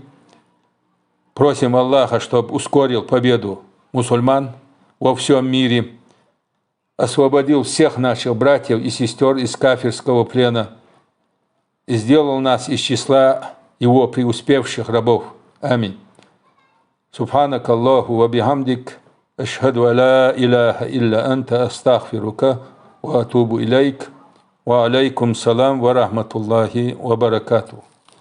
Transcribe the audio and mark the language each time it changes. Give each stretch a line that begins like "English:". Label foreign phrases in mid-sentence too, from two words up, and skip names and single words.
Russian: Просим Аллаха, чтобы ускорил победу мусульман во всем мире, освободил всех наших братьев и сестер из кафирского плена и сделал нас из числа его преуспевших рабов. Аминь.
Arabic: سبحانك اللهم وبحمدك أشهد أن لا إله إلا أنت أستغفرك وأتوب إليك وعليكم السلام ورحمة الله وبركاته.